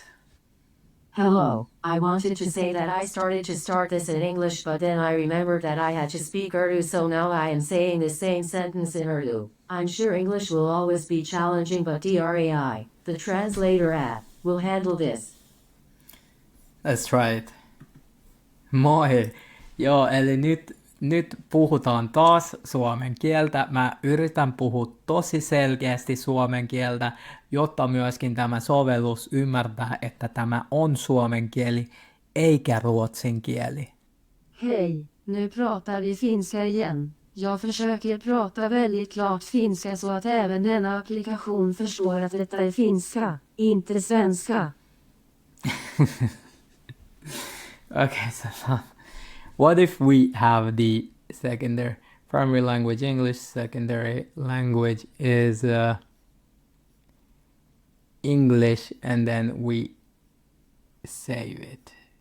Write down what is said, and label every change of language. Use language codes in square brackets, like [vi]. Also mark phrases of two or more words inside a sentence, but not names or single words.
[en] Hello, I wanted to say that I started to start this in English, but then I remembered that I had to speak Urdu, so now I am saying the same sentence in Urdu. I'm sure English will always be challenging, but DRAI, the Translator App, will handle this. Let's try it. [fi] Moi! Joo, eli nyt puhutaan taas suomen kieltä. Mä yritän puhua tosi selkeästi suomen kieltä, jotta myöskin tämä sovellus ymmärtää, että tämä on suomen kieli, eikä ruotsin kieli. [sv] Hej, nu pratar vi finska igen. Jag försöker prata väldigt klart finska så att även denna applikation förstår att detta är finska, inte svenska. [en] Okay, so what if we have the primary language English, secondary language is English, and then we save it.